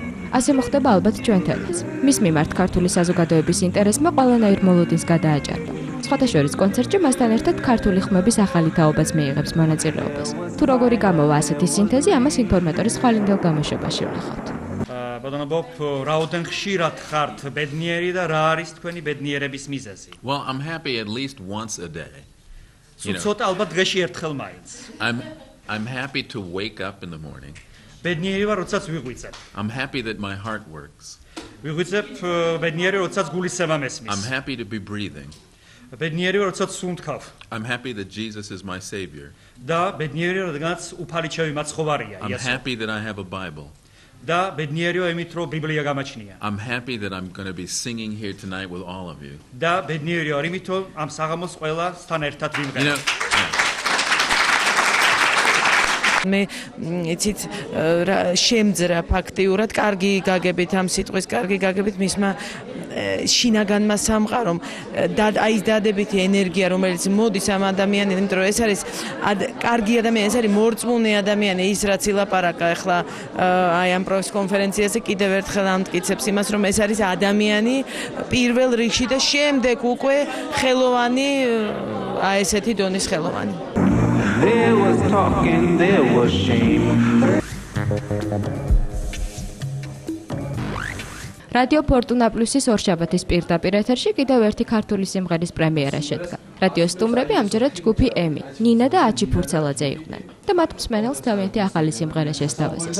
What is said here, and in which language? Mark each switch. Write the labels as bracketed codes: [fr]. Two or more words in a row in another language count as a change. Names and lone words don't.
[ka] ასე მოხდება ალბათ ჩვენთანაც. მის მიმართ ქართული საზოგადოების ინტერესმა ყველანაირ მოლოდინს გადააჭარბა. სხვათა შორის კონცერტში მასთან ერთად ქართული ხმების ახალი თაობაც მიიღებს მონაწილეობას. თუ როგორი გამოვა ასეთი სინთეზი, ამას ინფორმატორის ხვალინდელ გამოშვებაში ვნახავთ. ბატონო ბობ, რაოდენ ხშირად ხართ ბედნიერი და რა არის თქვენი ბედნიერების მიზეზი? [en] Well, I'm happy at least once a day. [ka] ცოტა ალბათ დღეში ერთხელ მაინც. [en] I'm happy to wake up in the morning. [ka] ბედნიერი ვარ, როდესაც ვიღვიძებ. [en] I'm happy that my heart works. [ka] ვიღვიძებ ბედნიერი, როდესაც გულისება მესმის. [en] I'm happy to be breathing. [ka] ბედნიერი ვარ, როდესაც სუნთქავ. [en] I'm happy that Jesus is my savior. [ka] და ბედნიერი, როდესაც უფალი ჩემი მაცხოვარია, [en] I'm happy that I have a Bible. [ka] და ბედნიერია იმით, რომ ბიბლია გამაჩნია. [en] I'm happy that I'm going to be singing here tonight with all of you. [ka] და ბედნიერია იმით, რომ ამ საღამოს ყველასთან ერთად ვიმღერებ. მე იცით შემძრა ფაქტიურად კარგი გაგებით ამ სიტყვის კარგი გაგებით მისმა შინაგანმა სამყარომ და აი ეს დადებითი ენერგია რომელიც მოდის ამ ადამიანიდან, იმიტომ რომ ეს არის კარგი ადამიანი, ეს არის მორწმუნე ადამიანი, ის რაც ილაპარაკა ახლა აი ამ პრეს-კონფერენციაზე კიდევ ერთხელ ამტკიცებს იმას, რომ ეს არის ადამიანი პირველ რიგში და შემდეგ უკვე ხელოვანი, აი ესეთი დონის ხელოვანი. [en] There was talking, there was shame. [ka] რადიო ფორტუნა პლუსის ორშაბათის პირდაპირ ეთერში კიდევ ერთი ქართული სიმღერის პრემიერა შედგა. რადიო სტუმრები ამჯერად ჯგუფი ემი, ნინა და აჩი ფურცელაძე იყვნენ და მათ მსმენელს თავიანთი ახალი სიმღერა შესთავაზეს.